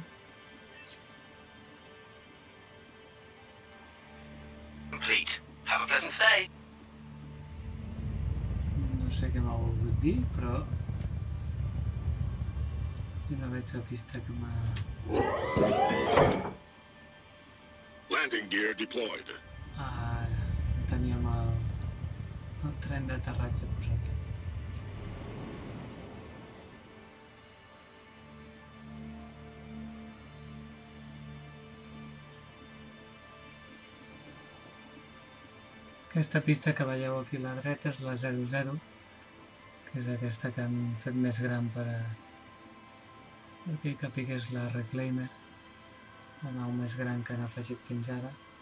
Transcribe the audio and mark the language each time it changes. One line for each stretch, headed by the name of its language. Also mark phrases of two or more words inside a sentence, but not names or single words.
English: Complete. Have a pleasant stay.
Catalan: No sé què m'ha volgut dir, però jo no veig la pista que m'ha...
English: Landing gear deployed.
Catalan: Ah, teníem el tren d'aterratge posat. Aquesta pista que veieu aquí a la dreta és la 00, que és aquesta que han fet més gran perquè hi capigués la Reclaimer, la nau més gran que han afegit fins ara.